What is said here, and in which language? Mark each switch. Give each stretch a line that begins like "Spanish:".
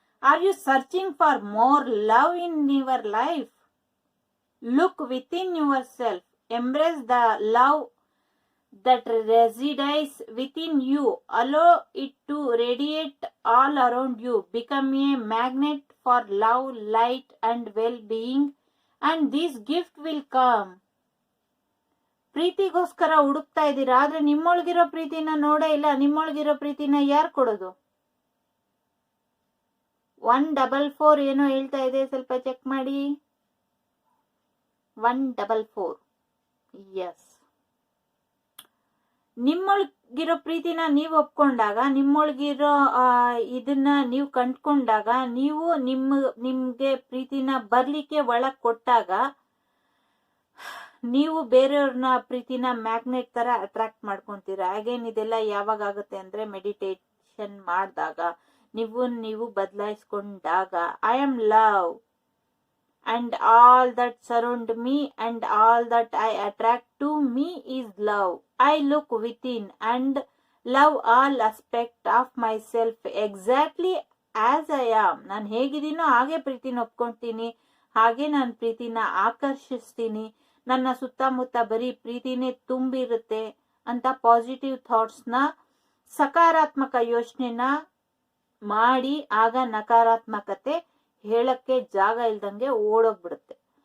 English: Are you searching for more love in your life? Look within yourself. Embrace the love that resides within you. Allow it to radiate all around you. Become a magnet for love, light and well-being, and this gift will come.
Kannada: ಪ್ರೀತಿಗೋಸ್ಕರ ಹುಡುಕ್ತಾ ಇದ್ದೀರಾ, ಆದ್ರೆ ನಿಮ್ಮೊಳಗಿರೋ ಪ್ರೀತಿನ ನೋಡೇ ಇಲ್ಲ. ನಿಮ್ಮೊಳಗಿರೋ ಪ್ರೀತಿನ ಯಾರು ಕೊಡೋದು? 144 ಏನೋ ಹೇಳ್ತಾ ಇದೆ, ಸ್ವಲ್ಪ ಚೆಕ್ ಮಾಡಿ. 144. ಎಸ್, ನಿಮ್ಮೊಳಗಿರೋ ಪ್ರೀತಿನ ನೀವು ಒಪ್ಕೊಂಡಾಗ, ನಿಮ್ಮೊಳಗಿರೋ ಇದನ್ನ ನೀವು ಕಂಡ್ಕೊಂಡಾಗ, ನೀವು ನಿಮ್ಗೆ ಪ್ರೀತಿನ ಬರ್ಲಿಕ್ಕೆ ಒಳಗ್ ಕೊಟ್ಟಾಗ, ನೀವು ಬೇರೆಯವ್ರನ್ನ ಪ್ರೀತಿನ ಮ್ಯಾಗ್ನೆಟ್ ತರ ಅಟ್ರಾಕ್ಟ್ ಮಾಡ್ಕೊಂತೀರ. ಅಗೇನ್ ಇದೆಲ್ಲ ಯಾವಾಗ ಆಗುತ್ತೆ ಅಂದ್ರೆ ಮೆಡಿಟೇಷನ್ ಮಾಡಿದಾಗ, ನೀವು ಬದಲಾಯಿಸ್ಕೊಂಡಾಗ.
English: I am love and all that surround me and all that I attract to me is love. I look within and love all aspects of myself exactly as I am.
Kannada: ನಾನು ಹೇಗಿದ್ದೀನೋ ಹಾಗೆ ಪ್ರೀತಿನ ಒಪ್ಕೊಂತೀನಿ, ಹಾಗೆ ನಾನು ಪ್ರೀತಿನ ಆಕರ್ಷಿಸ್ತೀನಿ. ನನ್ನ ಸುತ್ತಮುತ್ತ ಬರೀ ಪ್ರೀತಿನೇ ತುಂಬಿರುತ್ತೆ ಅಂತ ಪಾಸಿಟಿವ್ ಥಾಟ್ಸ್ನ, ಸಕಾರಾತ್ಮಕ ಯೋಚನೆನ ಮಾಡಿ, ಆಗ ನಕಾರಾತ್ಮಕತೆ ಹೇಳಕ್ಕೆ ಜಾಗ ಇಲ್ದಂಗೆ ಓಡೋಗ್ಬಿಡುತ್ತೆ.